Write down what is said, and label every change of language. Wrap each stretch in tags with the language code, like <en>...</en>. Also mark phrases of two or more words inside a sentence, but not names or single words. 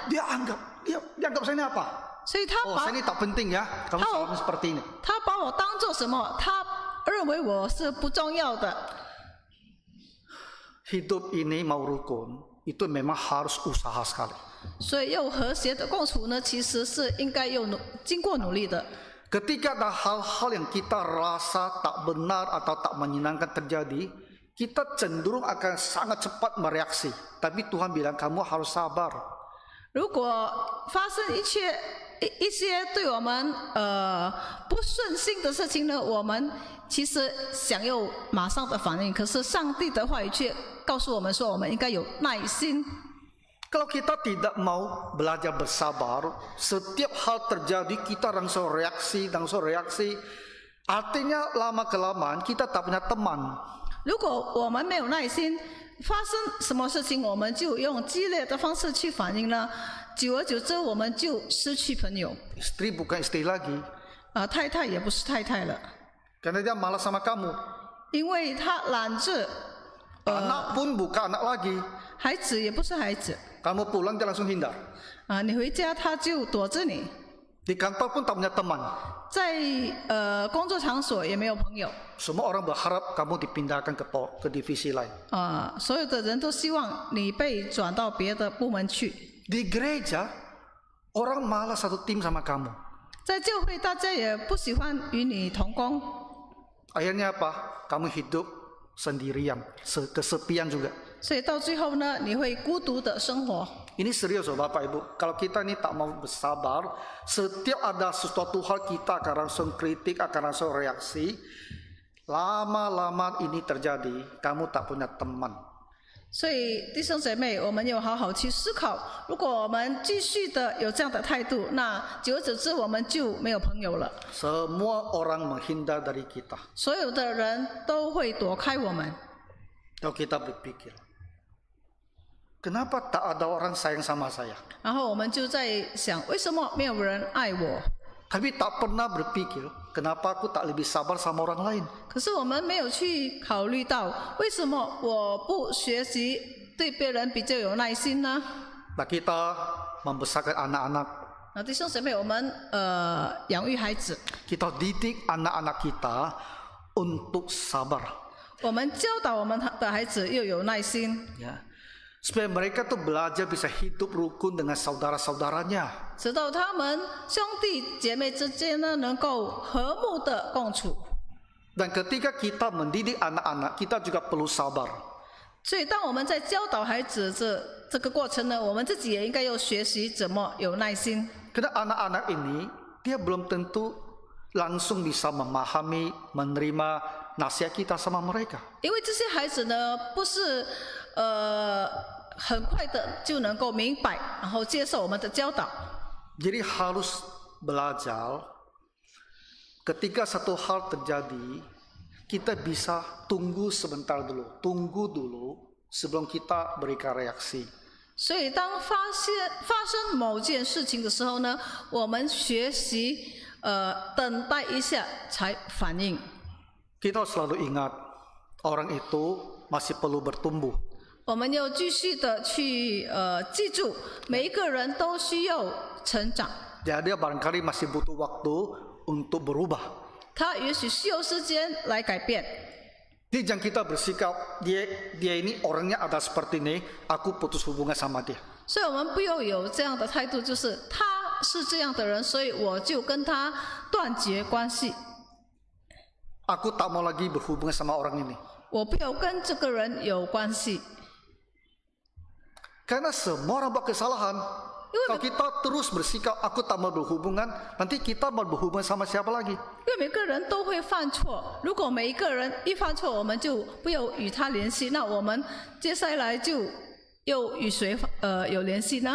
<id>Dia anggap saya ini apa?</id> <zh>所以他</zh> <id>Oh,</id> <zh>把</zh> <id>saya ini tak penting ya. Kamu salam seperti ini.</id> <zh>他把我当做什么？他认为我是不重要的。</zh> <id>Hidup ini mau rukun, itu memang harus usaha sekali.</id> <zh>所以要和谐的共处呢，其实是应该经过努力的。</zh> <id>Ketika ada hal-hal yang kita rasa tak benar atau tak menyenangkan terjadi, kita cenderung akan sangat cepat mereaksi. Tapi Tuhan bilang kamu harus sabar.</id> <zh>如果发生一些对我们不顺心的事情呢，我们其实想要马上的反应，可是上帝的话语却告诉我们说，我们应该有耐心。</zh> <id>Kalau kita tidak mau belajar bersabar, setiap hal terjadi kita langsung reaksi. Artinya lama kelamaan kita tak punya teman.</id> <zh>如果我们没有耐心，发生什么事情我们就用激烈的方式去反应呢？久而久之，我们就失去朋友。</zh> <id>Istri bukan istri lagi.</id> <zh>太太也不是太太了，</zh> <id>Karena dia malas sama kamu.</id> <zh>因为她懒着，</zh> <id>Anak pun bukan anak lagi.</id> <zh>孩子也不是孩子。</zh> <id>Kamu pulang dia langsung hindar.</id> <zh>你回家他就躲着你，</zh> <id>Di kantor pun tak punya teman.</id> <zh>在工作场所也没有朋友。</zh> <id>Semua orang berharap kamu dipindahkan ke divisi lain.</id> <zh>所有的人都希望你被转到别的部门去。</zh> <id>Di gereja, orang malas satu tim sama kamu.</id> <zh>在教会，大家也不喜欢与你同工，</zh> <id>Akhirnya apa? Kamu hidup sendirian, kesepian juga.</id> <zh>所以到最后呢，你会孤独的生活。</zh> <id>Ini serius loh Bapak Ibu. Kalau kita ini tak mau bersabar, setiap ada sesuatu hal kita akan langsung kritik, akan langsung reaksi. Lama-lama ini terjadi, kamu tak punya teman.</id> <zh>所以弟兄姐妹，我们要好好去思考，如果我们继续的有这样的态度，那久而久之我们就没有朋友了。</zh> <id>Semua orang menghindar dari kita.</id> <zh>所有的人都会躲开我们。</zh> <id>Kalau kita berpikir, kenapa tak ada orang sayang sama saya?</id> <zh>然后我们就在想，为什么没有人爱我？</zh> <id>Tapi tak pernah berpikir, kenapa aku tak lebih sabar sama orang lain?</id> <zh>可是我们没有去考虑到，为什么我不学习对别人比较有耐心呢？</zh> <id>Nah, kita membesarkan anak-anak,</id> <zh>弟兄姐妹，我们养育孩子，</zh> <id>kita didik anak-anak kita untuk sabar.</id> <zh>我们教导我们的孩子又有耐心，</zh> <id>Ya. Supaya mereka tuh belajar bisa hidup rukun dengan saudara-saudaranya.</id> <zh>直到他们兄弟姐妹之间呢能够和睦的共处。</zh> <id>Dan ketika kita mendidik anak-anak, kita juga perlu sabar.</id> <zh>所以，当我们在教导孩子这个过程呢，我们自己也应该要学习怎么有耐心。</zh> <id>Karena anak-anak ini dia belum tentu langsung bisa memahami, menerima nasihat kita sama mereka.</id> <zh>因为这些孩子呢，不是很快的就能够明白，然后接受我们的教导。</zh> <id>Jadi harus belajar ketika satu hal terjadi, kita bisa tunggu sebentar dulu, tunggu dulu sebelum kita berikan reaksi.</id> <zh>所以，当发生某件事情的时候呢，我们学习等待一下才反应。</zh> <id>Kita selalu ingat orang itu masih perlu bertumbuh.</id> <zh>我们要继续的去记住，每一个人都需要成长。</zh> <id>Jadi barangkali masih butuh waktu untuk berubah.</id> <zh>他也许需要时间来改变。</zh> <id>Jadi jangan kita bersikap dia ini orangnya ada seperti ini, aku putus hubungan sama dia.</id> <zh>所以我们不要有这样的态度，就是他是这样的人，所以我就跟他断绝关系。</zh> <id>Aku tak mau lagi berhubungan sama orang ini.</id> <zh>我不要跟这个人有关系，</zh> <id>Karena semua orang buat kesalahan. Kalau kita terus bersikap aku tak mau berhubungan, nanti kita mau berhubungan sama siapa lagi?</id> <zh>因为每个人都会犯错。如果每一个人一犯错，我们就不要与他联系，那我们接下来就又与谁有联系呢？</zh>